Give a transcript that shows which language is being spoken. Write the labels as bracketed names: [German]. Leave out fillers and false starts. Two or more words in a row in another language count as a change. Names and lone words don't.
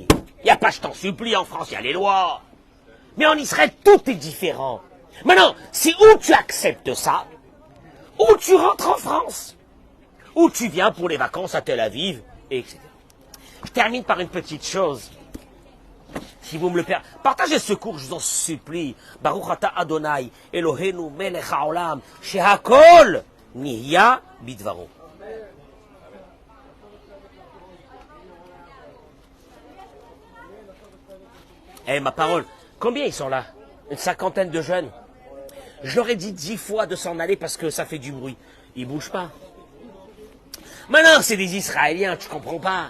[French] Il n'y a pas je t'en supplie en France, il y a les lois. Mais en Israël, tout est différent. Maintenant, si ou tu acceptes ça, ou tu rentres en France, ou tu viens pour les vacances à Tel Aviv, etc. Je termine par une petite chose. Si vous me le permettez, partagez ce cours, je vous en supplie. [Hebrew] ברוך אתה ה', אלוהינו מלך העולם, שהכל נהיה בדברו. [French] Eh, ma parole, combien ils sont là? Une 50aine de jeunes. Je leur ai dit 10 fois de s'en aller parce que ça fait du bruit. Ils bougent pas. Maintenant, c'est des Israéliens, tu comprends pas.